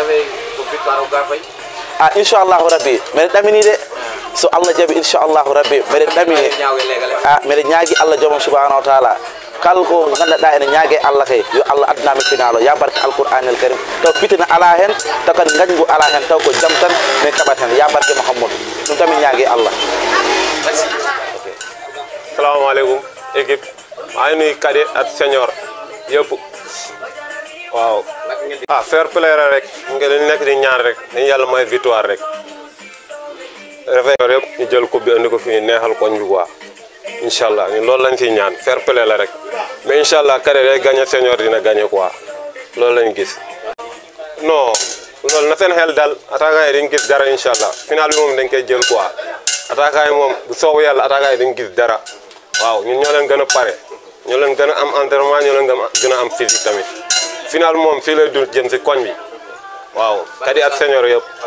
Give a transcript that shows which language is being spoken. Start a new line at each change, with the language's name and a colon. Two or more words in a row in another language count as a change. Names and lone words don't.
Arabic: inchallahu rabbi
Fula: meɗen ɗamini de so Allah jaaɓi
Arabic: inchallahu rabbi
Fula: meɗen ɗamini meɗen ñaagui Allah joomum
Arabic: subahanahu wa taala
Fula: kala ko gandanɗa ene ñaague Allah kay yo Allah addunami final o ya barke
Arabic: alqouranel karim
Fula: taw fitina ala hen taw kadi gañgu ala hen taw ko jaam tan min kaɓat hen ya barke Mouhamadou ɗum tan min ñaagui Allah.
Arabic: Assalamu alaikum
Wolof: équipe maa ngi nuyu cadet ak senior yëpp waaw
English: fair play
Wolof: rek nga dañ nekk di ñaan rek dañ yàlla may victoire rek Réveil yëpp ñu jël coupe bi andi ko fii neexal koñ bi quoi inshallah ñun loolu lañ ciy ñaan
English: fair play
Wolof: la rek mais inshallah cadet day gagné senior dina gagné quoi loolu lañ gis non loolu na seen xel dal attaquant yi dañ gis dara inshallah final bi moom dañ koy jël quoi attaquant yi moom bu soobu yàlla attaquant yi dañ gis dara waaw ñun ñoo leen gën a pare ñoo leen gën a am entraînement ñoo leen gën a am physique tamit final moom fii lay dul jëm si koñ bi waaw cadet ak senior yëpp